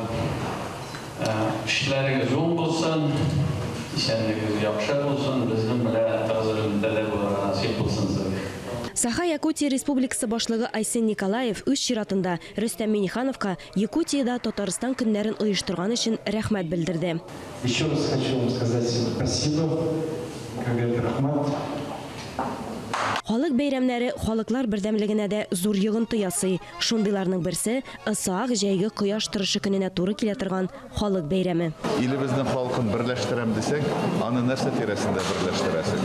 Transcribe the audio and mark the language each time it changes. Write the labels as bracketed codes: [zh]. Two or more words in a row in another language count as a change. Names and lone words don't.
[tt] Эшләрегез уң булсын, исәнлегегез яхшы булсын, безнең белән тәгъзимдә дә булырга насип булсын сезгә. Саха-Якутия Республикасы башлыгы Айсен Николаев үз чиратында Рүстәм Миңнехановка Якутияда Татарстан көннәрен оештырган өчен рәхмәт белдерде. [ru] Еще раз хочу вам сказать спасибо, рахмат. [tt] Халык бәйрәмнәре халыклар бердәмлегенә дә зур йогынты ясый. Шундыйларның берсе Ысаак җәйге кояш торышы көненә туры килә торган халык бәйрәме. Илебезнең халкын берләштерәм дисәк, аны нәрсә тирәсендә берләштерәсең?